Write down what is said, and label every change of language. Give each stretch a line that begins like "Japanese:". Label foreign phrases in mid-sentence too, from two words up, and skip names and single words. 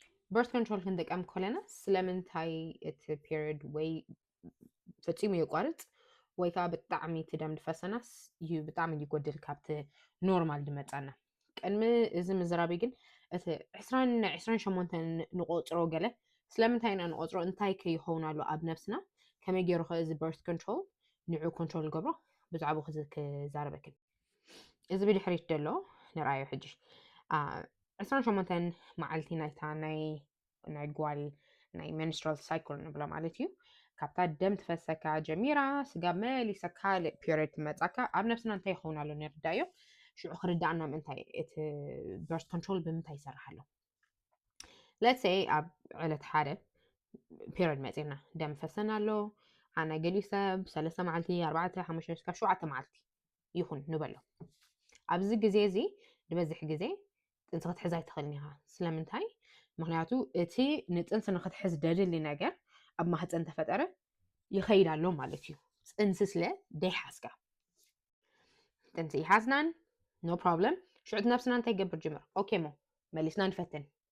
English: birth control
Tigrinya: ክንጥቀም ከለና ስለምንታይ እቲ period ወይ ፈፂሙ ይቋርጥ ወይ ከዓ ብጣዕሚ እቲ ደም ድፈሰናስ ብጣዕሚ ይጎድል ካብቲ ኖርማል ድመፃና ቅድሚ እዚ ምዝራበይ ግን እቲ 28 ንቆፅሮ ገለ ስለምንታይ ኢና ንቆፅሮ እንታይ ከይኸውን ኣሎ ኣብ ነፍስና ከመይ ገይሩ ኸ እዚ
English: birth control
Tigrinya: ንዑ ኮንትሮል ገብሮ ብዛዕባ ክዛረበክን እዚ ብድሕሪት ደሎ ንርአዮ ሕጂ 28 መዓልቲ ናይታ ናይ ጓል ናይ
English: menstrual cycle
Tigrinya: ንብሎ ማለት እዩ ካብታ ደም ትፈሰካ ጀሚራ ስጋብ መሊሳ ካልእ period ትመፃካ ኣብ ነፍስና እንታይ ይኸውን ኣሎ ንርዳዮ ሽዑ ክርዳእና ምንታይ እቲ
English: birth control
Tigrinya: ብምንታይ ይሰርሕ ኣሎ
English: let's say
Tigrinya: ኣብ ዕለት ሓደ period መፂና ደም ፈሰና ኣሎ ኣነ ገሊኡ ሰብ 3 መዓልቲ 4 5 እስካብ 7 መዓልቲ ይኹን ንበሎ ኣብዚ ግዜ እዚ ንበዝሕ ግዜ ጥንሲ ክትሕዝ ኣይትኽእልን ኢኻ ስለምንታይ ምክንያቱ እቲ ንጥንሲ ንክትሕዝ ደድሊ ነገር ኣብ ማህፀን ተፈጠረ ይኸይድ ኣሎ ማለት እዩ ጥንሲ ስለ ደይሓዝካ ጥንሲ ይሓዝናን
English: no problem
Tigrinya: ሽዑት ነፍስና እንታይ ገብር ጅምር ኦኬ ሞ መሊስና ንፈትን